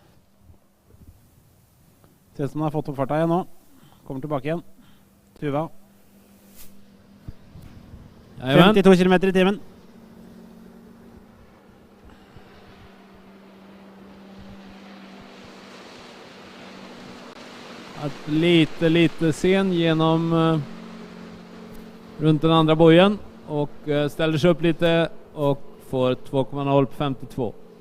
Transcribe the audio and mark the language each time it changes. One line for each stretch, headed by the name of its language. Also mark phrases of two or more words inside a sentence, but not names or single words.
Norwegian: Ser ut som den har fått opp farta igjen nå. Kommer tilbake igjen. Tuva. 52 km i timen.
Swedish: Ett lite sen genom runt den andra bojen och ställer sig upp lite och får 2,0 på 52.